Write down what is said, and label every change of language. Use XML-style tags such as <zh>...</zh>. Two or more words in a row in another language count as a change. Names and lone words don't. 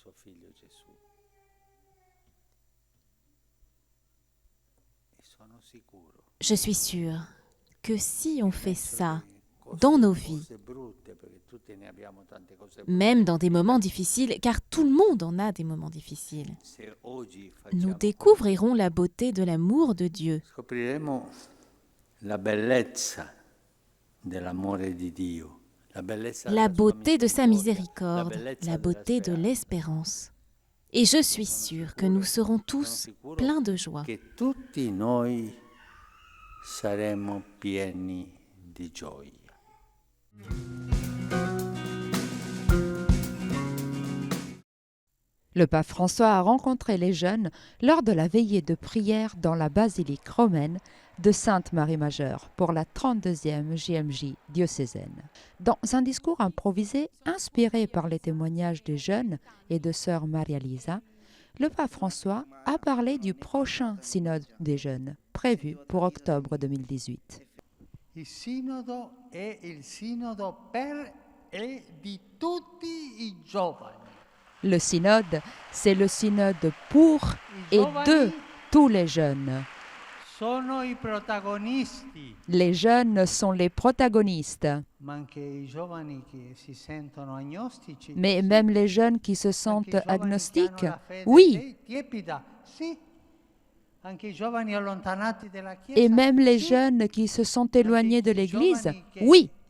<fr>Je suis sûre que si on fait ça dans nos vies, même dans des moments difficiles, car tout le monde en a des moments difficiles, nous découvrirons la beauté de l'amour de Dieu. La beauté de sa miséricorde, la beauté de l'espérance. Et je suis sûre que nous serons tous pleins de joie.</fr> <it>Saremo pieni di gioia.</it> <fr>Le pape François a rencontré les jeunes lors de la veillée de prière dans la basilique romaine de Sainte-Marie-Majeure pour la 32e JMJ diocésaine. Dans un discours improvisé inspiré par les témoignages des jeunes et de sœur Maria Lisa, le pape François a parlé du prochain synode des jeunes, prévu pour octobre 2018.</fr> <it>Il sinodo è il sinodo per e di tutti i giovani.</it> <fr>Le synode, c'est le synode pour et de tous les jeunes.</fr> <it>Sono i protagonisti.</it> <fr>Les jeunes sont les protagonistes. Mais même les jeunes qui se sentent agnostiques, oui. Et même les jeunes qui se sont éloignés de l'Église, oui.</fr>